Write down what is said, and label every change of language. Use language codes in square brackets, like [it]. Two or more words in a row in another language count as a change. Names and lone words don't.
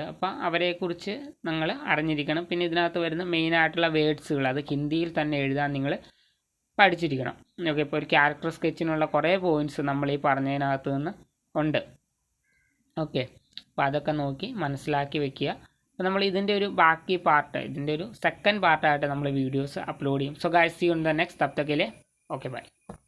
[ml] അപ്പോൾ അവരെക്കുറിച്ച് നിങ്ങൾ അറിഞ്ഞിരിക്കണം. പിന്നെ ഇതിനകത്ത് വരുന്ന മെയിനായിട്ടുള്ള വേർഡ്സുകൾ അത് ഹിന്ദിയിൽ തന്നെ എഴുതാൻ നിങ്ങൾ പഠിച്ചിരിക്കണം. ഓക്കെ. ഇപ്പോൾ ഒരു ക്യാരക്ടർ സ്കെച്ചിനുള്ള കുറേ പോയിൻറ്റ്സ് നമ്മൾ ഈ പറഞ്ഞതിനകത്ത് നിന്ന് ഉണ്ട്. ഓക്കെ. അപ്പോൾ അതൊക്കെ നോക്കി മനസ്സിലാക്കി വെക്കുക. അപ്പോൾ നമ്മൾ ഇതിൻ്റെ ഒരു ബാക്കി പാർട്ട്, ഇതിൻ്റെ ഒരു സെക്കൻഡ് പാർട്ടായിട്ട് നമ്മൾ വീഡിയോസ് അപ്ലോഡ് ചെയ്യും. [en] so guys, see you in the next. [hi] तब तक के लिए [en] okay bye.